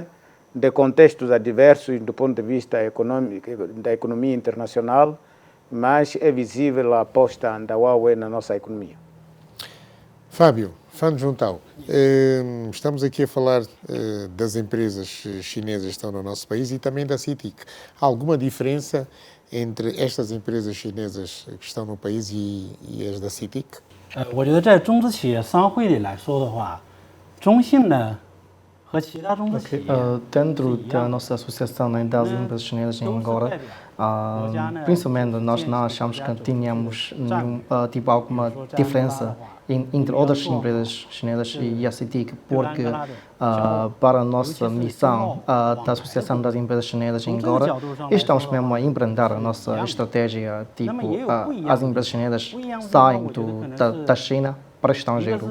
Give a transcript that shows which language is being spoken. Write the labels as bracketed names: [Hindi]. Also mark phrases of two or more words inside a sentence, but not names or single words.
[Portuguese] Apesar de contextos adversos do ponto de vista econômico, da economia internacional, mas é visível a aposta da Huawei na nossa economia. Fábio, Fano Juntão, estamos aqui a falar das empresas chinesas que estão no nosso país e também da CITIC. Há alguma diferença entre estas empresas chinesas que estão no país e as da CITIC? [Chinese] 我觉得在中资企业商会里来说的话，中信呢和其他中资企业 [Portuguese] Dentro da nossa associação, né, das empresas chinesas em Angola, principalmente nós não achamos que tínhamos tipo, alguma diferença entre outras empresas chinesas e a CITIC, porque para a nossa missão da Associação das Empresas Chinesas em Angola, estamos mesmo a empreender a nossa estratégia, tipo, as empresas chinesas saem da China para o estrangeiro.